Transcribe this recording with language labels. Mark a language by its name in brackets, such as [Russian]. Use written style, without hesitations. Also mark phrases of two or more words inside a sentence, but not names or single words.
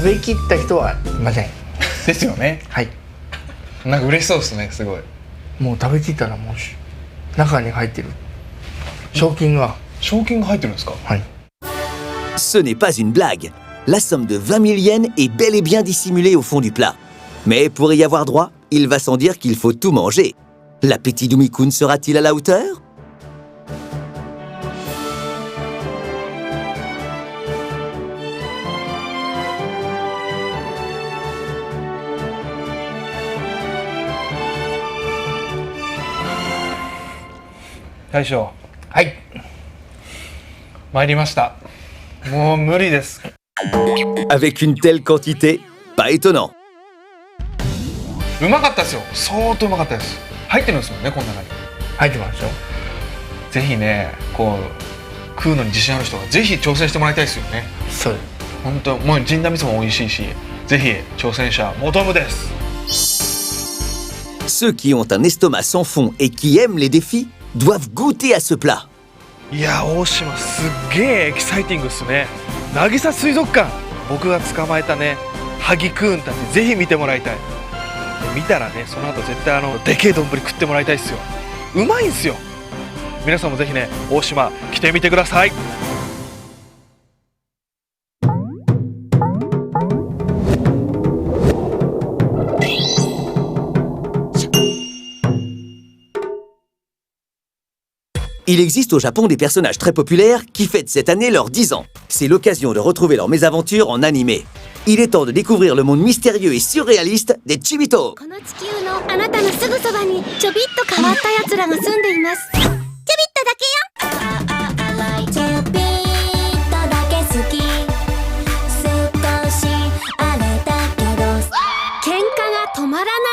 [Japanese] 食べきった人はいません。ですよね。はい。なんか嬉しそうですね、すごい。もう食べきったらもう中に入ってる賞金が。賞金が入ってるんですか。はい。 [French] Ce n'est pas une blague. La somme de 20 000 yens est bel et bien dissimulée au fond du plat. Mais pour y avoir droit, il va sans dire qu'il faut tout manger. L'appétit d'Umi-kun sera-t-il à la hauteur? [Japanese] 大将、はい。参りました。もう無理です。 [French] Avec une telle quantité, pas étonnant. [Japanese] うまかったですよ。相当うまかったです。入ってるんですもんね、この中に。入ってますよ。ぜひね、こう食うのに自信ある人はぜひ挑戦してもらいたいですよね。そうです。本当もうジンダ味噌も美味しいし、ぜひ挑戦者求むです。 [French] Ceux qui ont un estomac sans fond et qui aiment les défis doivent goûter à ce plat. [Japanese] いや大島すっげえエキサイティングっすね。渚水族館、僕が捕まえたねハギクーンたちぜひ見てもらいたい。で見たらねその後絶対でけえ丼食ってもらいたいっすよ。うまいんすよ。皆さんもぜひね大島来てみてください。 [French] Il existe au Japon des personnages très populaires qui fêtent cette année leurs 10 ans. C'est l'occasion de retrouver leurs mésaventures en animé. Il est temps de découvrir le monde mystérieux et surréaliste des Chibito. [Japanese] この地球のあなたのすぐそばにちょびっと変わったやつらが住んでいます。ちょびっとだけよ。ちょびっとだけ好き。少し荒れたけど喧嘩が止まらない。